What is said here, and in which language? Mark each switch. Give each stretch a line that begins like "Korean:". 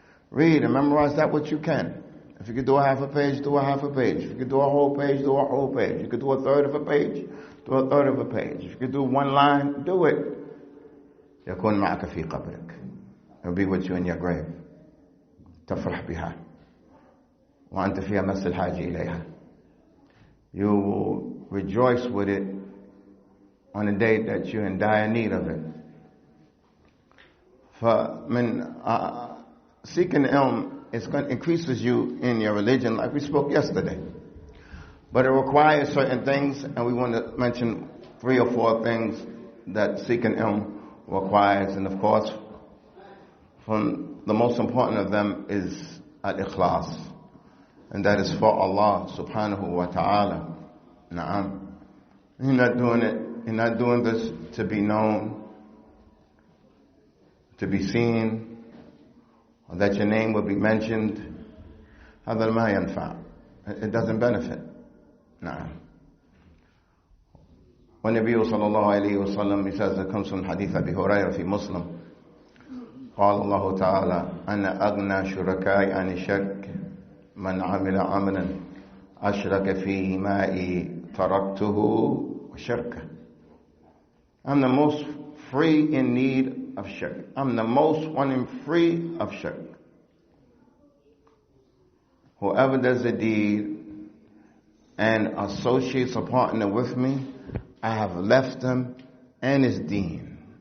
English: Read and memorize that what you can. If you could do a half a page, do a half a page. If you could do a whole page, do a whole page. You could do a third of a page, do a third of a page. If you could do one line, do it.
Arabic: يكون معك في قبرك.
English: It'll be with you in your grave.
Arabic: تفرح بها. وأنت فيها مس الحاجة إليها.
English: You will rejoice with it on the day that you're in dire need of it. فمن seeking ilm, increases you in your religion, like we spoke yesterday. But it requires certain things, and we want to mention 3 or 4 things that seeking ilm requires. And of course, from the most important of them is al-ikhlas. And that is for Allah subhanahu wa ta'ala. Na'am. You're not doing this to be known, to be seen, or that your name will be mentioned.
Arabic: هذا ما ينفع.
English: It doesn't benefit.
Arabic: نعم. والنبي صلى الله عليه وسلم,
English: he says, it comes from hadith Abi Hurairah في Muslim.
Arabic: قال الله تعالى أنا أغنى شركائي عن الشرك من عمل عملا أشرك فيه معي تركته وشركه.
English: I'm the most free in need of shirk. I'm the most one in free of shirk. Whoever does a deed and associates a partner with me, I have left him and his deen.